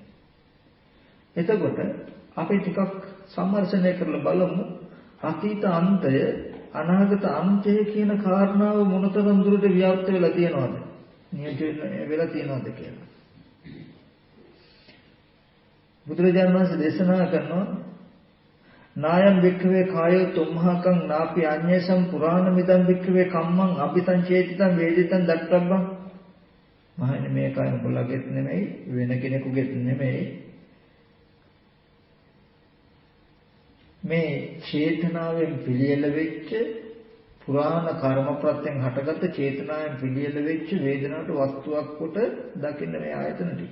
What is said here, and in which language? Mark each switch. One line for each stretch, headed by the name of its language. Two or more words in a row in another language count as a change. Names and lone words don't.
Sinhala: එතකොට අපි ටිකක් සම්මර්ෂණය කරලා බලමු අතීත අන්තය අනාගත අන්තය කියන කාරණාව මොනතරම් දුරට ව්‍යාප්ත වෙලා තියෙනවද? නියෝජනය වෙලා තියෙනවද කියලා. බුදුරජාණන් වහන්සේ දේශනා කරනවා
Pali: නායම් වික්ඛවේ කායෝ තුම්හකං නාපි අඤ්ඤසම් පුරාණ මිදම් වික්ඛවේ කම්මං අபிසංචේතිතං වේදිතං දක්ඛබ්බං
Sinhala: මහන්නේ මේ කය උඹලගෙත් නෙමෙයි වෙන කෙනෙකුගෙත් නෙමෙයි. මේ චේතනාවෙන් පිළියෙල වෙච්ච පුරාණ කර්ම ප්‍රත්‍යයෙන් හටගත්ත චේතනාවෙන් පිළියෙල වෙච්ච වේදනාවට වස්තුවක් කොට දකින්න මේ ආයතන ටික.